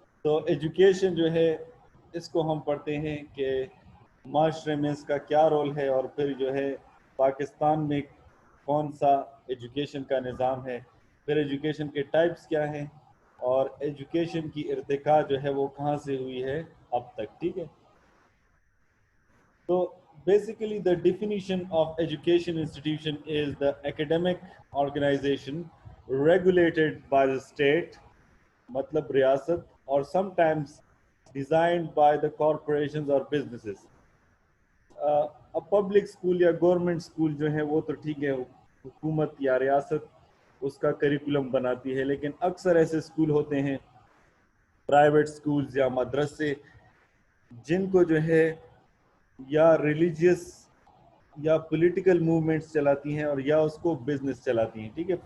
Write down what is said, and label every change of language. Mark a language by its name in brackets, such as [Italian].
[Urdu] تو ایجوکیشن جو ہے اس کو ہم پڑھتے ہیں کہ معاشرے میں اس کا کیا رول ہے، اور پھر جو ہے پاکستان میں کون سا ایجوکیشن کا نظام ہے، پھر ایجوکیشن کے ٹائپس کیا ہیں، اور ایجوکیشن کی ارتقاء جو ہے وہ کہاں سے ہوئی ہے اب تک، ٹھیک ہے. [English] تو basically the definition of education institution is the academic organization regulated by the state, [Urdu] مطلب ریاست، اور [English] sometimes designed by the corporations or businesses. [Urdu] اب پبلک اسکول یا گورنمنٹ اسکول جو ہیں وہ تو ٹھیک ہے، حکومت یا ریاست اس کا کریکولم بناتی ہے، لیکن اکثر ایسے اسکول ہوتے ہیں پرائیویٹ اسکولز یا مدرسے جن کو جو ہے یا ریلیجیس یا پولیٹیکل موومنٹس چلاتی ہیں اور یا اس کو بزنس چلاتی ہیں، ٹھیک ہے.